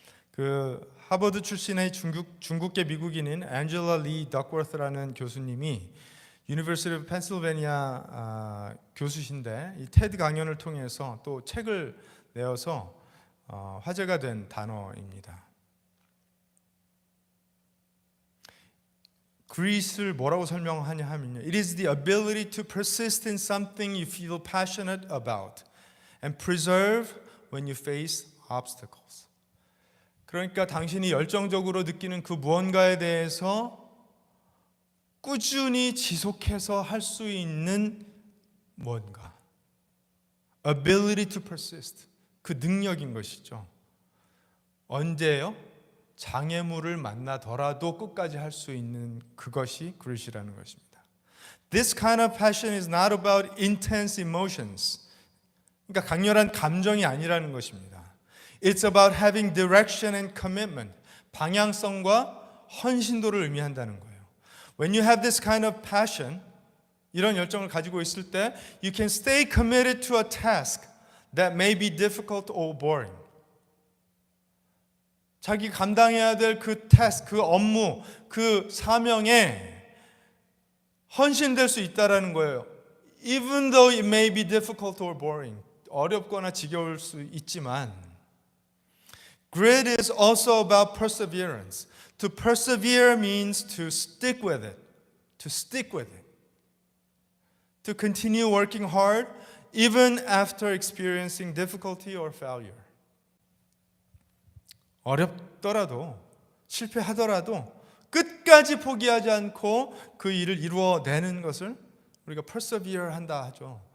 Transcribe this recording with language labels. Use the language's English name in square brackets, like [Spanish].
[Korean] 그 하버드 출신의 중국계 미국인인 앤젤라 리 덕워스라는 교수님이 유니버시티 오브 펜실베니아 교수신데, 이 테드 강연을 통해서 또 책을 내어서 화제가 된 단어입니다. grit을 뭐라고 설명하냐 하면요, [English] It is the ability to persist in something you feel passionate about and preserve when you face obstacles. [Korean] 그러니까 당신이 열정적으로 느끼는 그 무언가에 대해서 꾸준히 지속해서 할 수 있는 뭔가, [English] ability to persist, [Korean] 그 능력인 것이죠. 언제요? 장애물을 만나더라도 끝까지 할 수 있는 그것이 grit이라는 것입니다. [English] This kind of passion is not about intense emotions. [Korean] 그러니까 강렬한 감정이 아니라는 것입니다. [English] It's about having direction and commitment. [Korean] 방향성과 헌신도를 의미한다는 거예요. [English] When you have this kind of passion, [Korean] 이런 열정을 가지고 있을 때 [English] you can stay committed to a task that may be difficult or boring. [Korean] 자기 감당해야 될 그 태스크, 그 업무, 그 사명에 헌신될 수 있다라는 거예요. [English] Even though it may be difficult or boring. [Korean] 어렵거나 지겨울 수 있지만, [English] grit is also about perseverance. To persevere means to stick with it. To stick with it. to continue working hard even after experiencing difficulty or failure. [Korean] 어렵더라도 실패하더라도 끝까지 포기하지 않고 그 일을 이루어내는 것을 우리가 persevere 한다 하죠.